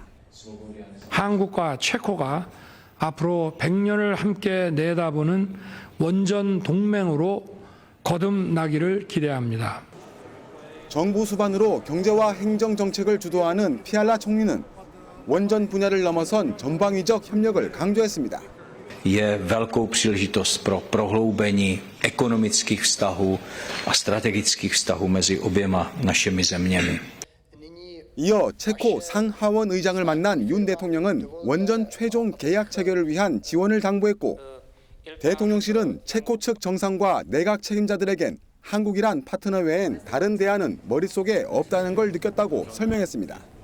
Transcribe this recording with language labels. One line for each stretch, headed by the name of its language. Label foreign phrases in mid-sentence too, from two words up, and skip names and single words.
Korean: 한국과 체코가 앞으로 100년을 함께 내다보는 원전 동맹으로 거듭나기를 기대합니다. 정부 수반으로 경제와 행정 정책을 주도하는 피알라 총리는 원전 분야를 넘어선 전방위적 협력을 강조했습니다.
Czech: Je velkou příležitost pro prohloubení ekonomických vztahů a strategických vztahů mezi oběma našimi zeměmi.
Korean: 이어 체코 상하원 의장을 만난 윤 대통령은 원전 최종 계약 체결을 위한 지원을 당부했고 대통령실은 체코 측 정상과 내각 책임자들에겐 한국이란 파트너 외엔 다른 대안은 머릿속에 없다는 걸 느꼈다고 설명했습니다.